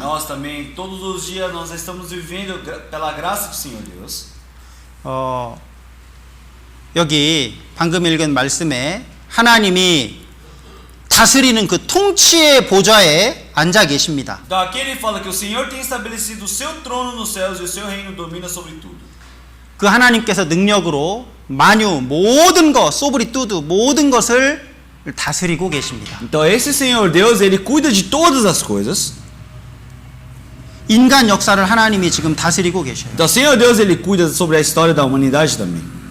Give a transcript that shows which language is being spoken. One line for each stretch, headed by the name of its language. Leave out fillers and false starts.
Portuguese: Nós também, todos os dias, nós estamos vivendo pela graça do Senhor Deus.
Korean: 여기 방금 읽은 말씀에 하나님이 다스리는 그 통치의 보좌에 앉아 계십니다.
Portuguese: Então aqui ele fala que o Senhor tem estabelecido o seu trono nos céus e o seu reino domina sobre tudo.
Korean: 그 하나님께서 능력으로 만유 모든 것,
Portuguese: 소브리 뚜두
Korean: 모든 것을 다스리고 계십니다.
Portuguese: Então esse Senhor Deus, ele cuida de todas as coisas.
Korean: 인간 역사를 하나님이 지금 다스리고 계셔요.
Portuguese: Então o Senhor Deus, ele cuida sobre a história da humanidade também.